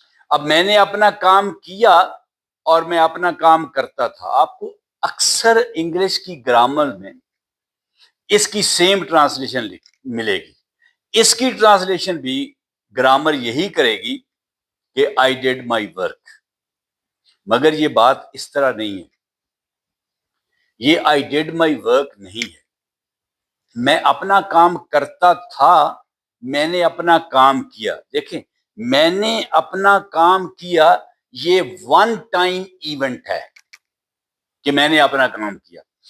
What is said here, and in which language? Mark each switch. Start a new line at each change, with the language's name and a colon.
Urdu: اب میں نے اپنا کام کیا اور میں اپنا کام کرتا تھا. آپ کو اکثر انگلش کی گرامر میں اس کی سیم ٹرانسلیشن ملے گی. اس کی ٹرانسلیشن بھی گرامر یہی کرے گی کہ
English: I did my work.
Urdu: مگر یہ بات اس طرح نہیں ہے. یہ
English: I did my work
Urdu: نہیں ہے. میں اپنا کام کرتا تھا, میں نے اپنا کام کیا. دیکھیں, میں نے اپنا کام کیا یہ ون ٹائم ایونٹ ہے کہ میں نے اپنا کام کیا.